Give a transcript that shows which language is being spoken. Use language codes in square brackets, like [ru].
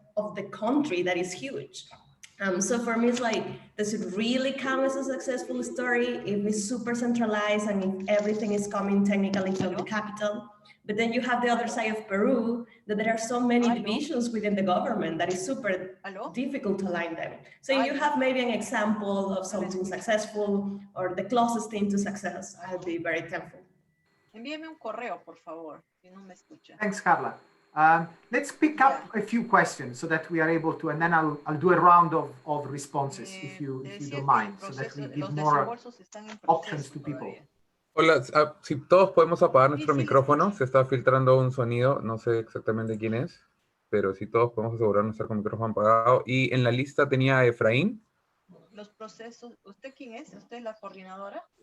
[en] of the country that is huge. So for me, it's like, does it really count as a successful story if it's super centralized and if everything is coming technically from the capital? But then you have the other side of Peru, that there are so many divisions within the government that is super difficult to align them. So if you have maybe an example of something successful or the closest thing to success, I'd be very thankful. [es] Envíeme un correo, por favor, si no me escucha. [en] Thanks, Carla. Let's pick up a few questions so that we are able to, and then I'll do a round of responses if you don't mind, so that we give more options to people. [es] Hola, si todos podemos apagar nuestro micrófono, se está filtrando un sonido, no sé exactamente quién es, pero si todos podemos asegurarnos de estar con el micrófono apagado. Y en la lista tenía a Efraín. Los procesos, ¿usted quién es? ¿Usted es la coordinadora?